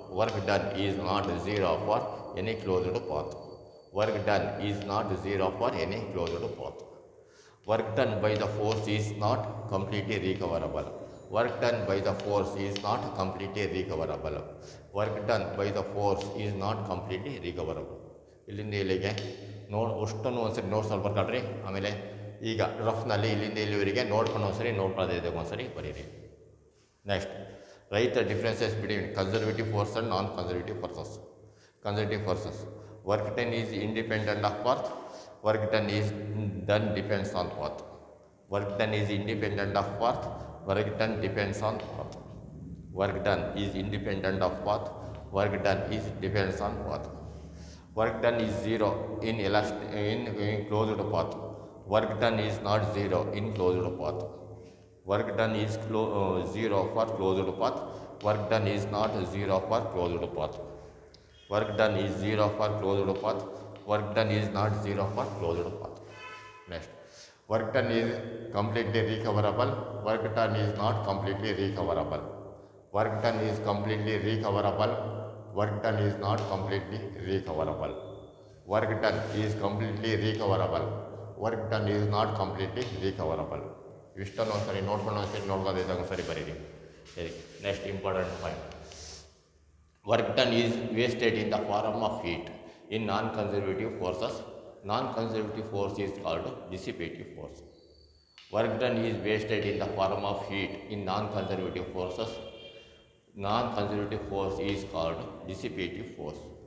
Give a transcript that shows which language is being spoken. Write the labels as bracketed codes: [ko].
[en] Work done is not zero for any closed path. Work done is not zero for any closed path. Work done by the force is not completely recoverable. Work done by the force is not completely recoverable. Work done by the force is not completely recoverable. [kn] ಇಲ್ಲಿಂದ ಇಲ್ಲಿಗೆ ಅಷ್ಟನ್ನು ಒಂದ್ಸರಿ ನೋಟ್ಸಲ್ಲಿ ಬರ್ಕೊಳ್ರಿ. ಆಮೇಲೆ ಈಗ ರಫ್ನಲ್ಲಿ ಇಲ್ಲಿಂದ ಇಲ್ಲಿವರೆಗೆ ನೋಡ್ಕೊಂಡು ಒಂದ್ಸರಿ ನೋಡ್ಕೊಳ್ಳೋದಿದೆ, ಒಂದ್ಸರಿ ಬರೀರಿ. [en] Next, write the differences between conservative force and non conservative forces. Conservative forces, work done is independent of path. Work done is done depends on path. Work done is independent of path. Work done depends on path. Work done is independent of path. Work done is depends on path. Work done is zero in closed path. Work done is not zero in closed path. Work done is zero for closed path. Work done is not zero for closed path. Work done is zero for closed path. Work done is not zero for closed path. Next, work done is completely recoverable. Work done is not completely recoverable. Work done is completely recoverable. Work done is not completely recoverable. Work done is completely recoverable. Work done is not completely recoverable. [kn] ಇಷ್ಟನ್ನು ಒಂದ್ಸರಿ ನೋಡ್ಕೊಂಡಿದ್ದಾಗ ಒಂದ್ಸರಿ ಬರೀರಿ. [en] Next important point. Work done is wasted in the form of heat in non-conservative forces. Non-conservative force is called dissipative force. Work done is wasted in the form of heat in non-conservative forces. Non-conservative force is called dissipative force.